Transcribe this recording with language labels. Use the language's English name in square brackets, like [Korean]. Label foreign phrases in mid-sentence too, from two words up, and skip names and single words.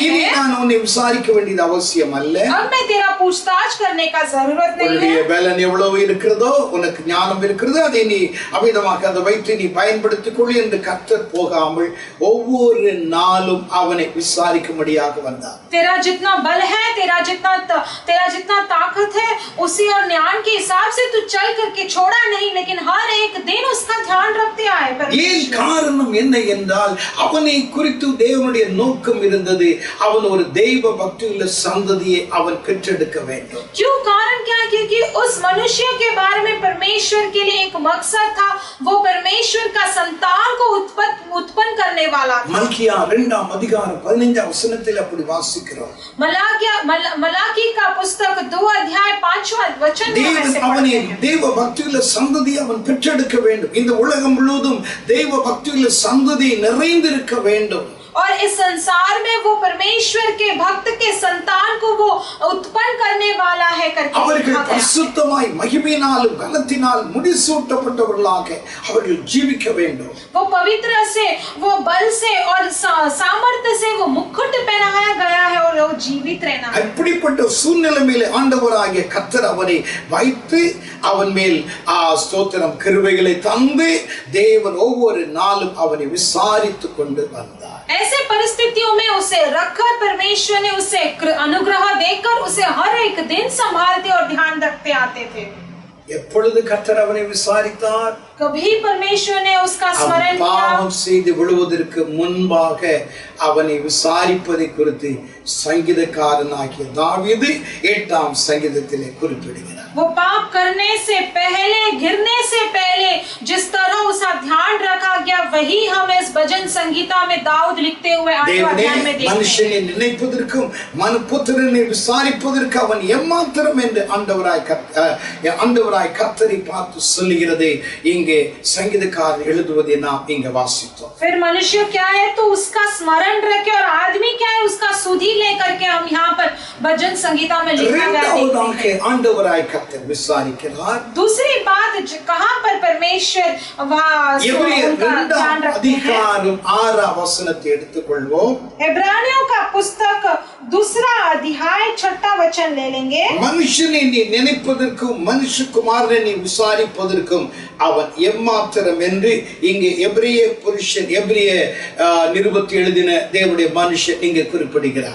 [Tamil] இனி [Hindi] है. [Tamil] நான் உன்னை விசாரிக்க வேண்டியது அவசியம் அல்ல. [Hindi] अब मैं तेरा पूछताछ करने का जरूरत नहीं [Tamil] உன்னுடைய [Hindi] है. [Tamil] பலன் எவ்வளவு இருக்கிறதோ உனக்கு ஞானம் இருக்கிறதோ அதை நீ அமிதமாக அதை வைத்து நீ பயன்படுத்திக் கொள் என்று கர்த்தர் போகாமல் ஒவ்வொரு நாளும் அவனை விசாரிக்கும்படியாக வந்தார். [Hindi] तेरा जितना बल है तेरा जितना ताकत है उसी और ज्ञान के हिसाब से तू चल करके छोड़ा नहीं लेकिन हर एक दिन उसका ध्यान रखते आए. [Tamil] ஏன் காரணம் என்ன என்றால் அவனை குறித்து தேவனுடைய நோக்கம் இருந்தது. அவன் ஒரு தெய்வ பக்தியுள்ள சந்ததியை அவன் பெற்றெடுக்க வேண்டும். [Hindi] क्यों कारण क्या है क्योंकि उस मनुष्य के बारे में परमेश्वर के लिए एक मकसद था. वो परमेश्वर का संतान को उत्पन्न करने वाला था. [Tamil] மல்கியா 2ஆம் அதிகாரம் 15ஆம் வசனத்தில் அப்படி வாசிக்கிறோம். [Hindi] मलाकी का पुस्तक 2 अध्याय 5वां वचन में ऐसे [Tamil] அவனை [Hindi] पढ़ते हैं. [Tamil] தெய்வ பக்தியுள்ள சந்ததியை அவன் பெற்றெடுக்க வேண்டும். இந்த உலகம் முழுவதும் தெய்வ பக்தியுள்ள சந்ததி நிறைந்திருக்க வேண்டும். [Hindi] और इस संसार में वो परमेश्वर के भक्त के संतान को वो उत्पन्न करने वाला है करके [Tamil] அவர்கள் [Hindi] लिखा गया. [Tamil] பரிசுத்தமாய் மகிமையினாலும் கனத்தினாலும் முடிசூட்டப்பட்டவர்களாக அவர்கள் ஜீவிக்க வேண்டும். [Hindi] वो पवित्र से वो बल से और सामर्थ्य से वो मुकुट पहनाया गया है और वो जीवित रहना. [Tamil] அப்படிப்பட்ட சூழ்நிலையிலே ஆண்டவராகிய கர்த்தர் அவனை வைத்து அவன் மேல் ஸ்தோத்திரம் கிருபைகளை தந்து தேவன் ஒவ்வொரு நாளும் அவனை விசாரித்துக் கொண்டு வந்தார். [Hindi] ऐसे परिस्थितियों में उसे रखकर परमेश्वर ने उसे अनुग्रह देकर उसे हर एक दिन संभालते और ध्यान रखते आते थे. [Tamil] எப்பொழுது கர்த்தர் அவனை விசாரித்தார்? [Hindi] कभी परमेश्वर ने उसका स्मरण [Tamil] அவன் [Hindi] किया। [Tamil] பாவம் செய்து விழுவதற்கு முன்பாக அவனை விசாரிப்பதை குறித்து சங்கீதக்காரனாகிய தாவீது 8ஆம் சங்கீதத்திலே குறிப்பிடுகிறார். [Hindi] वो पाप करने से पहले, गिरने से पहले जिस तरह उसका ध्यान रखा गया, वही हम इस भजन संगीता में दाऊद लिखते हुए 8वां अध्याय में देखते हैं। [Tamil] மனுஷனை நினைப்பதற்கும் மனுபுத்திரனை விசாரிப்பதற்கு அவன் எம்மாத்திரம் என்று ஆண்டவராய் கர்த்தரை பார்த்து சொல்லுகிறது இங்கே சங்கீதக்காரர் எழுதுவதை நாம் இங்கே வாசித்தோம். [Hindi] फिर मनुष्य क्या है तो उसका स्मरण रखे, और आदमी क्या है उसका सुधि लेकर के हम यहाँ पर भजन संगीता में लिखा गया देखते हैं। [Tamil] ஆண்டவராய் கர்த்தர் விசாரிக்கிறார். [Hindi] दूसरी बात कहाँ पर परमेश्वर वहाँ उनका ध्यान रखते हैं। [Tamil] அதிகாரம் 6ஆம் வசனத்தை எடுத்துக்கொள்வோம். [Hindi] इब्रानियों का पुस्तक 2 अध्याय 6 वचन ले लेंगे। [Tamil] மனுஷனை நீ நினைப்பதற்கும் மனுஷகுமாரனை நீ விசாரிப்பதற்கும் அவன் எம்மாத்திரம் என்று இங்கே எபிரேய புருஷன் எபிரேய நிருபத்தில் எழுதின தேவனுடைய மனுஷன் இங்கே குறிப்பிடுகிறார்.